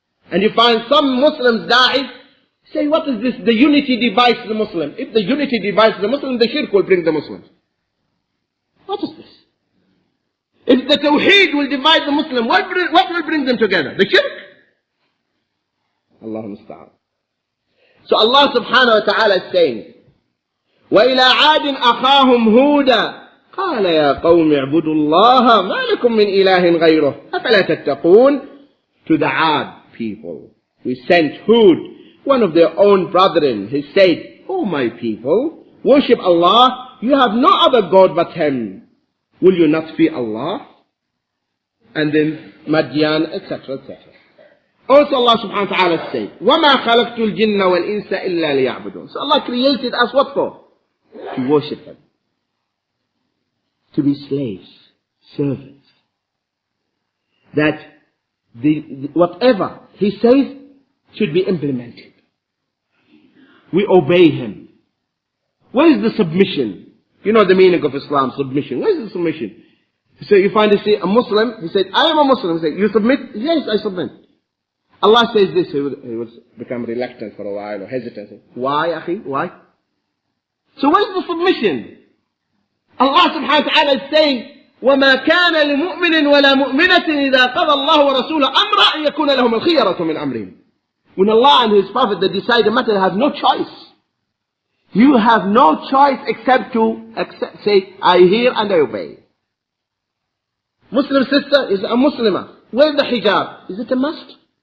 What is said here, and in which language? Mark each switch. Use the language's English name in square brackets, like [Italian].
[English] And you find some Muslims die, say, what is this? The unity divides the Muslim. If the unity divides the Muslim, the shirk will bring the Muslims. What is this? If the tawheed will divide the Muslim, what will bring them together? The shirk? Allahu musta'an. So Allah subhanahu wa ta'ala is saying, [Arabic] وَإِلَىٰ عَادٍ أَخَاهُمْ هُودًا قَالَ يَا قَوْمِ اعْبُدُوا اللَّهَ مَا لَكُمْ مِنْ إِلَٰهٍ غَيْرُهُ أَفَلَا تَتَّقُونَ. [English] To the Aad people, we sent Hud, one of their own brethren. He said, "O my people, worship Allah. You have no other God but Him. Will you not fear Allah?" And then Madian, etc., etc. Also Allah subhanahu wa ta'ala said, [Arabic] وَمَا خَلَقْتُ الْجِنَّ وَالْإِنسَ إِلَّا لِيَعْبُدُونَ. [English] So Allah created us what for? To worship Him. To be slaves, servants. That whatever He says should be implemented. We obey Him. What is the submission? You know the meaning of Islam, submission. What is the submission? So you find a Muslim, he said, I am a Muslim. He said, you submit? Yes, I submit. Allah says this, he will become reluctant for a while or hesitant. Why, akhi? Why? So what is the submission? Allah subhanahu wa ta'ala is saying, [Arabic] وَمَا كَانَ لِمُؤْمِنٍ وَلَا مُؤْمِنَةٍ إِذَا قَضَى اللَّهُ وَرَسُولَهُ أَمْرًا أَن يَكُونَ لَهُمُ الْخِيَرَةُ مِنْ أَمْرِهِمْ. [English] When Allah and His Prophet, they decide a matter, they have no choice. You have no choice except to say, I hear and I obey. Muslim sister is a Muslimah. Wear the hijab. Is it a must?